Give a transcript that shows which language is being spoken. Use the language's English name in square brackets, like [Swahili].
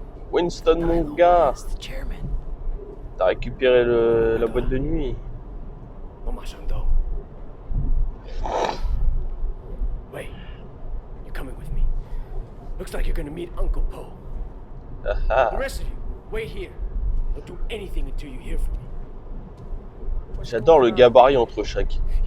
[French] Winston, mon gars, t'as récupéré la boîte de nuit. [English] Wait, you're coming with me. Looks like you're gonna meet Uncle Poe. The rest of you, wait here. Don't do anything until you hear from me. [French] J'adore le gabarit entre chaque.